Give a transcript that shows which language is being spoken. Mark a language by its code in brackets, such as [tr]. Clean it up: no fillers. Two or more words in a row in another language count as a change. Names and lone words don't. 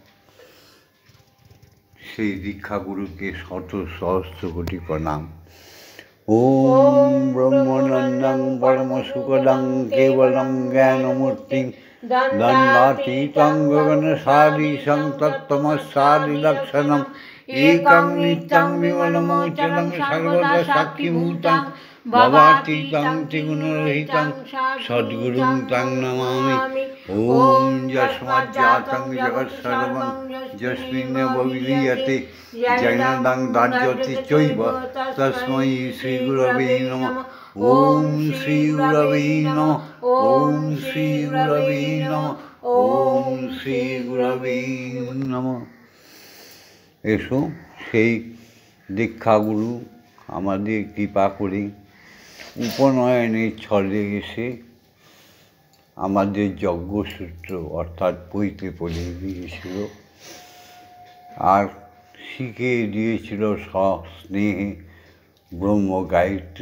[bn] সেই দীক্ষাগুরুকে শত সহস্র কোটি প্রণাম। [sa] ওম ব্রহ্মানন্দং পরমসুখদং কেবলং জ্ঞানমূর্তিং দণ্ডাতীतं গগনসাদীশং তত্ত্বমস্যাদিলক্ষণम् एकं नित्यं विमलमोचनं सर्वदा साक्षिभूतं भवातीतं त्रिगुणरहितं सद्गुरुं तं नमामि। ओम यस्माज्जातं जगत्सर्वं यस्मिन् विलीयते जैनदं दाज्यति चैव तस्मै श्रीगुरवे नमः। ओम श्रीगुरवे नमः। ओम श्रीगुरवे नमः। ओम श्रीगुरवे नमः। [bn] এসো, সেই দীক্ষাগুরু আমাদের কৃপা করে উপনয়নের ছলে এসে আমাদের যজ্ঞসূত্র অর্থাৎ বইতে পড়ে দিয়েছিল আর শিখিয়ে দিয়েছিল সস্নেহে ব্রহ্ম গায়ত্রী।